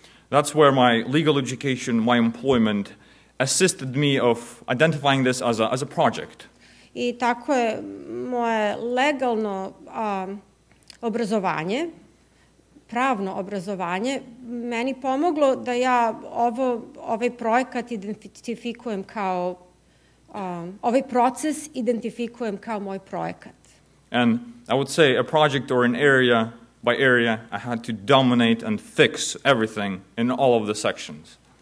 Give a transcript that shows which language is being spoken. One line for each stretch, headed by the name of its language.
English: That's where my legal education, my employment assisted me of identifying this as a project.
Serbian: I tako je moje legalno obrazovanje, pravno obrazovanje, meni pomoglo da ja ovaj projekat identifikujem kao, ovaj proces identifikujem kao moj projekat.
English: And I would say a project or an area by area, I had to dominate and fix everything in all of the sections.